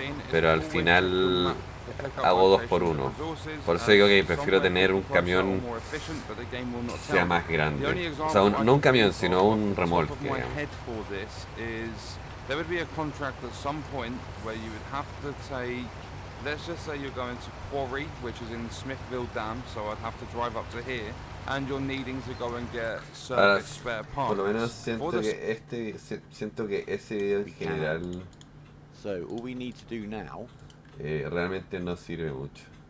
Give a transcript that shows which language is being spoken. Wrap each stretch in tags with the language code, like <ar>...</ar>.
<es>Pero al final hago 2 por 1. Por eso digo que prefiero tener un camión que sea más grande. O sea, no un camión, sino un remolque.</es> <en>There would be a contract at some point where you would have to take, let's just say you're going to Quarry, which is in Smithville Dam, so I'd have to drive up to here, and you're needing to go and get certain spare parts.</en> <es>Por lo menos siento que ese video en general</es> <en>so all we need to do now</en> <es>realmente no sirve mucho.</es>